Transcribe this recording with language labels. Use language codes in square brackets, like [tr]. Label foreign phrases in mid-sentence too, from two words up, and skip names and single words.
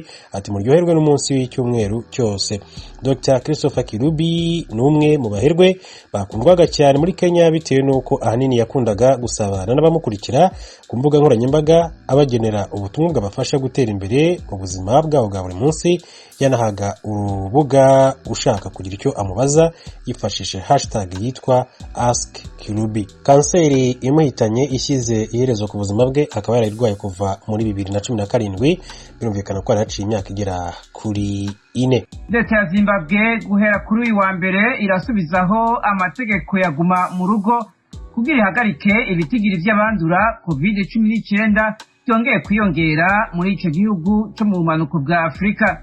[rw] Ati muryoherwe n'umunsi w'icyumweru cyose. Dr Christopher Kirubi ni umwe mu baherwe bakundwaga cyane muri Kenya bitewe n'uko ahanini yakundaga gusabana n'abamukurikira ku mbuga nkoranyambaga abagenera ubutumwa bwabafasha gutera imbere mu buzima bwabo bwa buri munsi. Yanahaga urubuga ushaka kugira icyo amubaza yifashishije hashtag yitwa #AskKirubi. Kanseri imuhitanye ishyize iherezo ku buzima bwe, akaba yarayirwaye kuva muri 2017. Birumvikana ko yaraciye imyaka igera kuri 4. Leta ya Zimbabwe guhera kuri uyu wa mbere irasubizaho amategeko yaguma mu rugo kugira ihagarike ibitigiri by'abandura COVID-19 byongeye kwiyongera muri icyo gihugu cyo mu bumanuko bwa Afurika.